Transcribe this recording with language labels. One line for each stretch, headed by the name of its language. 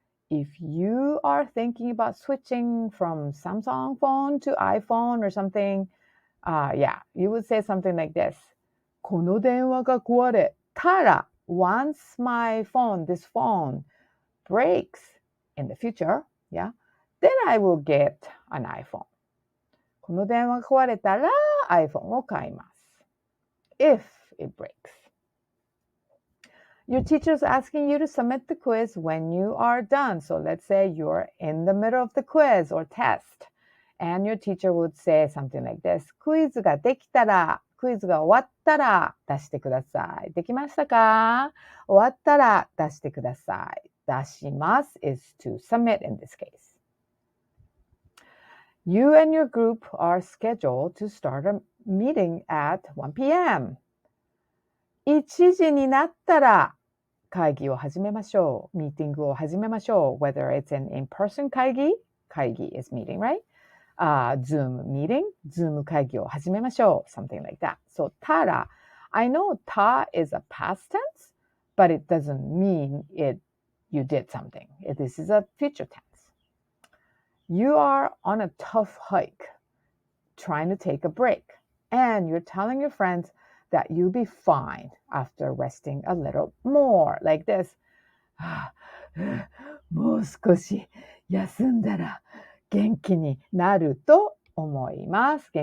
English: If you are thinking about switching from Samsung phone to iPhone or something, you would say something like this.
Japanese: この電話が壊れたら
English: once my phone, this phone breaks in the future, then I will get an iPhone.
Japanese: この電話が壊れたら iPhone を買います
English: If it breaks. Your teacher is asking you to submit the quiz when you are done. So let's say you're in the middle of the quiz or test. And your teacher would say something like this.
Japanese: クイズができたら、クイズが終わったら出してください。できましたか？終わったら出してください。
English: 出します is to submit in this case. You and your group are scheduled to start a meeting at 1 p.m.
Japanese: 1時になったら会議を始めましょう。ミーティングを始めましょう。
English: Whether it's an in-person 会議 is meeting, right?
Japanese: Zoom meeting, Zoom 会議を始めましょう。
English: Something like that. So, たら I know た is a past tense, but it doesn't mean you did something. This is a future tense. You are on a tough hike, trying to take a break, and you're telling your friends that you'll be fine after resting a little more. Like this.
Japanese: もう少し休んだら元気になると思います。